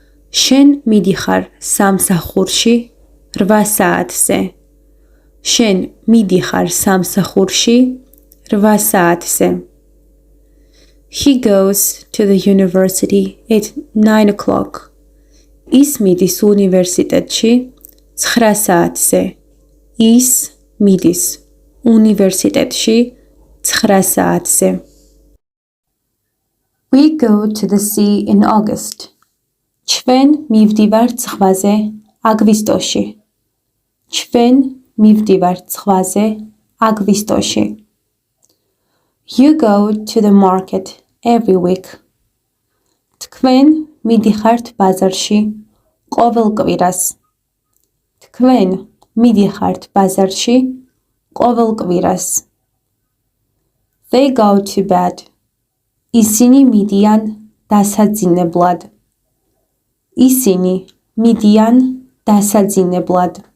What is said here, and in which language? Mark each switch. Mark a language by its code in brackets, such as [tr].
[ka] შენ მიდიხარ სამსახურში 8 საათზე. შენ მიდიხარ სამსახურში 8 საათზე. [en] He goes to the university at 9 o'clock. [ka] ის მიდის უნივერსიტეტში 9 საათზე. ის მიდის უნივერსიტეტში 9 საათზე. [en] We go to the sea in August. [ka] ჩვენ მივდივართ ზღვაზე აგვისტოში. ჩვენ მივდივართ ზღვაზე აგვისტოში. [en] You go to the market every week. [ka] თქვენ მიდიხართ ბაზარში ყოველ კვირას. თქვენ მიდიხართ ბაზარში ყოველ კვირას. [en] They go to bed. [ka] ისინი მიდიან დასაძინებლად. ისინი მიდიან დასაძინებლად.